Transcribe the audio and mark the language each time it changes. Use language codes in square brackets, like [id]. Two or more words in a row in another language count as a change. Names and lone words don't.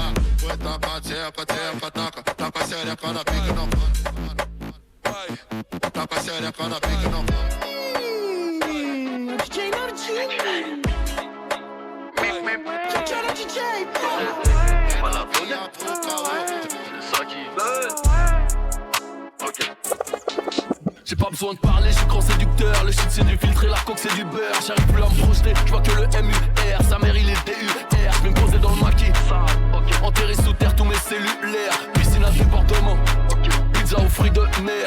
[pt] Oi, taca tcheca, tcheca, taca, taca xereca na pique não para. Taca xereca na pique não para. DJ Nardinho. Fala vinha pro caô. Só que [fr] J'ai pas besoin de parler, je suis grand séducteur. Le shit c'est du filtre et la coke c'est du beurre. J'arrive plus à me projeter, je vois que le MUR. Sa mère il est DUR, je vais me poser dans le maquis. Enterré sous terre tous mes cellulaires. Piscine à débordement, pizza aux fruits de mer.